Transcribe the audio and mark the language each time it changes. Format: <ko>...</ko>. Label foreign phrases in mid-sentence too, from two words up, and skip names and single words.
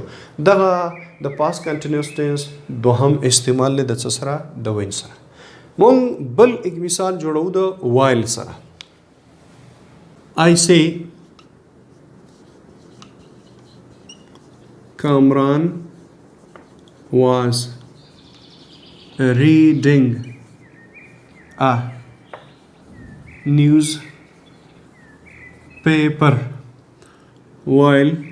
<ps>دغه د</ps> <en>past continuous tense</en> <ps>دوهم استعمال له د څه سره د وین سره. مونږ بل یک مثال جوړو د وایل سره.</ps> <en>I say Kamran was reading a newspaper while</en>